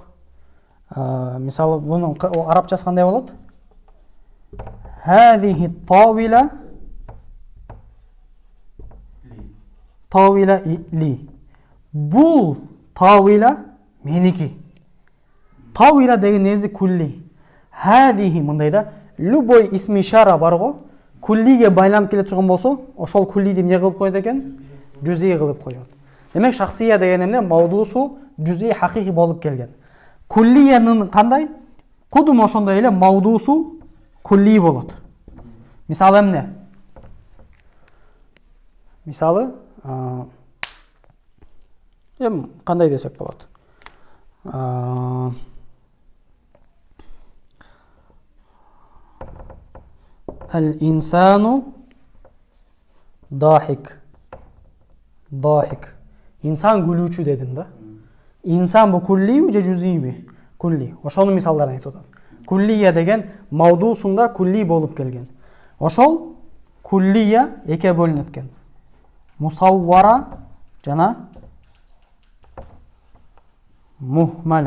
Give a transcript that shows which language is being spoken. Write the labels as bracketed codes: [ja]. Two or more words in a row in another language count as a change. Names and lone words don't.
[ky] Мисалы бунун арабчасы кандай болот? [ar] هذه طويلة طويلة لي. [ky] Бул тавила меники. Тавила деген нези кулли. Хазихи мындай да, любой исми ишара бар го, куллиге байланып келе турган болсо, ошол куллиди эмне кылып коет экен? Жуз'i кылып коет. Демек шахсия деген эмне? Мавдуусу жуз'i хакыйкый болуп келген. Куллиянын кандай? Кудум ошондой эле мавдуусу кулли болот. Мисалы эмне? Мисалы кандай десек болот? [ar] الإنسان ضاحك. [ky] Дахик. Инсан күлүүчү дедим да. Инсан бу куллиби же жуз'иби? Кулли. Ошонун мисалдарын айтып атам. Куллия деген мавдуусунда кулли болуп келген. Ошол куллия эке бөлүнөт экен. Мусаввара жана мухмала.